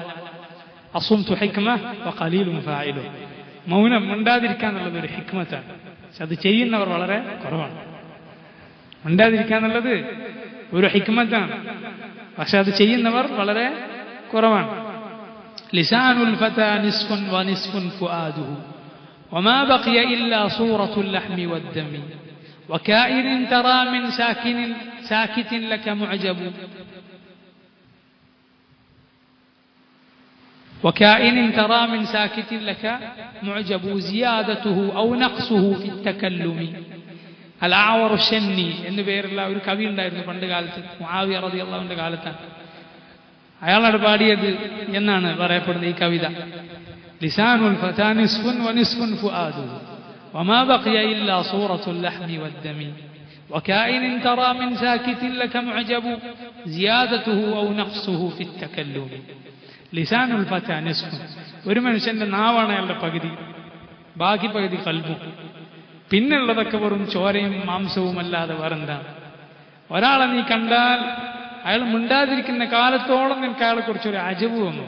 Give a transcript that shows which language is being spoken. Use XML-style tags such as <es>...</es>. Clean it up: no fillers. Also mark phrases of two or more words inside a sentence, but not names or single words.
<ar>الصمت حكمة وقليل فاعله,</ar> <ml>മൗനം, മിണ്ടാതിരിക്കാന്നുള്ളത് ഒരു ഹിക്മത്താണ്. പക്ഷെ അത് ചെയ്യുന്നവർ വളരെ കുറവാണ്. മിണ്ടാതിരിക്കാന്നുള്ളത് ഒരു ഹിക്മത്താണ്, പക്ഷെ അത് ചെയ്യുന്നവർ വളരെ കുറവാണ്.</ml> <ar>لسان الفتى نصف ونصف فؤاده وما بقي إلا صورة اللحم والدم وكائن ترى من ساكت لك معجب وكائن ترى من ساكت لك معجب زيادته أو نقصه في التكلم.</ar> <ml>الأعور الشني എന്ന് പേരുള്ള ഒരു കവി ഉണ്ടായിരുന്നു പണ്ട് കാലത്ത്, മുആവിയ റളിയല്ലാഹുവിന്റെ കാലത്താണ്. അയാളാണ് പാടിയത് എന്നാണ് പറയപ്പെടുന്നത് ഈ കവിത.</ml> <ar>لسان الفتى نصف ونصف فؤاده وما بقي إلا صورة اللحم والدم وكائن ترى من ساكت لك معجب زيادته أو نقصه في التكلم. لسان الفتى نصف,</ar> <ml>ഒരു മനുഷ്യന്റെ നാവാണ് അയാളുടെ പകുതി, ബാക്കി പകുതി കൽബും. പിന്നുള്ളതൊക്കെ വെറും ചോരയും മാംസവും അല്ലാതെ വേറെന്താണ്? ഒരാളെ നീ കണ്ടാൽ അയാൾ മിണ്ടാതിരിക്കുന്ന കാലത്തോളം നിനക്ക് അയാളെ കുറിച്ചൊരു അജബ് തോന്നും.</ml>